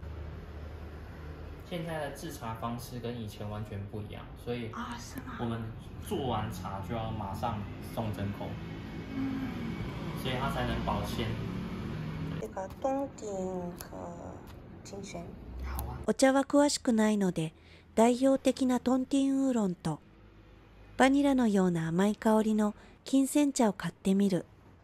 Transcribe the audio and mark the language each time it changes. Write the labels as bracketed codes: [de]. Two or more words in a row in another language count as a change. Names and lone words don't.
[zh] 现在的制茶方式跟以前完全不一样，所以我们做完茶就要马上送真空，所以它才能保鲜。这个冬顶和金萱。好啊。 [ja] お茶は詳しくないので、代表的なトンティンウーロンとバニラのような甘い香りの金萱茶を買ってみる。